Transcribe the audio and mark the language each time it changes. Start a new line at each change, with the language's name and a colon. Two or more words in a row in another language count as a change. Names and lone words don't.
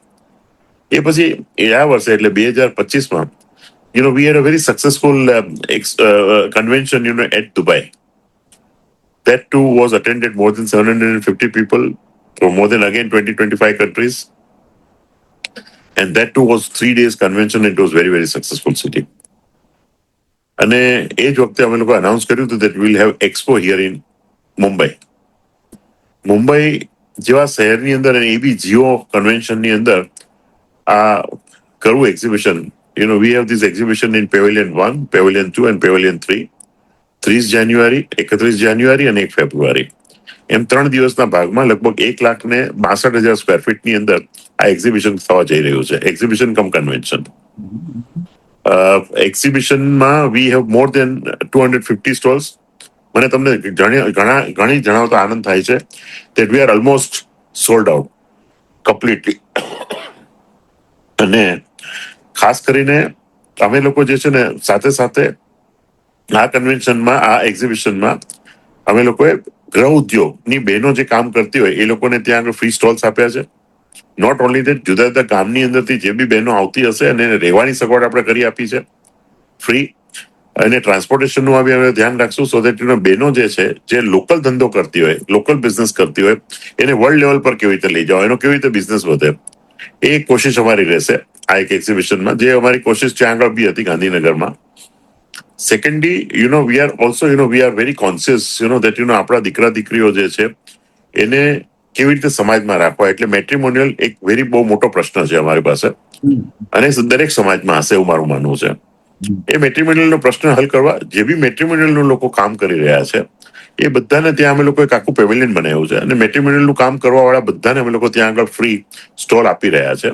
Gujarati: એ પછી આ વર્ષે એટલે 2025માં
English: we had a very successful convention at Dubai. That too was attended more than 750 people from more than 20-25 countries, and that too was 3 days convention. It was very, very successful city.
Gujarati: અને એ જ વખતે અમે લોકો અનાઉન્સ કર્યું હતું
English: that we will have expo here in
Gujarati: મુંબઈ જેવા શહેરની અંદર અને એ બી જીઓ કન્વેન્શનની અંદર આ કરવું એક્ઝિબિશન.
English: We have this exhibition in Pavilion 1, Pavilion 2 and Pavilion 3.
Gujarati: 30 જાન્યુઆરી, 31 જાન્યુઆરી અને 1 ફેબ્રુઆરી. એમ 3 દિવસના ભાગમાં લગભગ 1,62,000 સ્ક્વેર ફીટની અંદર આ એક્ઝિબિશન થવા જઈ રહ્યું છે.
English: exhibition cum convention.
Gujarati: એક્ઝિબિશનમાં
English: we have more than 250 stalls.
Gujarati: મને તમને ઘણી જણાવતો આનંદ થાય છે
English: that we are almost sold out completely.
Gujarati: અને ખાસ કરીને અમે લોકો જે છે ને સાથે સાથે આ કન્વેન્શનમાં, આ એક્ઝિબિશનમાં અમે લોકોએ ગૃહ ઉદ્યોગની બહેનો જે કામ કરતી હોય એ લોકોને ત્યાં આગળ
English: free stalls
Gujarati: આપ્યા છે.
English: not only that,
Gujarati: જુદા જુદા ગામની અંદરથી જે બી બહેનો આવતી હશે અને રહેવાની સગવડ આપણે કરી આપી છે ફ્રી. અને ટ્રાન્સપોર્ટેશનનું બી અમે ધ્યાન રાખશું
English: so that
Gujarati: બહેનો જે છે જે લોકલ ધંધો કરતી હોય,
English: local business
Gujarati: કરતી હોય, એને
English: world level
Gujarati: પર કેવી રીતે લઈ જાઓ, એનો કેવી રીતે બિઝનેસ વધે, એ કોશિશ અમારી રહેશે આ એક એક્ઝિબિશનમાં, જે અમારી કોશિશ ત્યાં આગળ બી હતી ગાંધીનગરમાં. સેકન્ડલી,
English: we are also, we are very conscious, that,
Gujarati: આપણા દીકરા દીકરીઓ જે છે એને કેવી રીતે સમાજમાં રાખવા. એટલે મેટ્રિમોનિયલ એક વેરી બહુ મોટો પ્રશ્ન છે અમારી પાસે અને દરેક સમાજમાં હશે એવું મારું માનવું છે. એ મેટ્રિમોનિયલનો પ્રશ્ન હલ કરવા જે બી મેટ્રિમોનિયલનું લોકો કામ કરી રહ્યા છે એ બધાને ત્યાં અમે લોકો એક આખું પેવેલિયન બનાવ્યું છે અને મેટ્રિમોનિયલનું કામ કરવા વાળા બધાને અમે લોકો ત્યાં આગળ
English: free stall
Gujarati: આપી રહ્યા છે.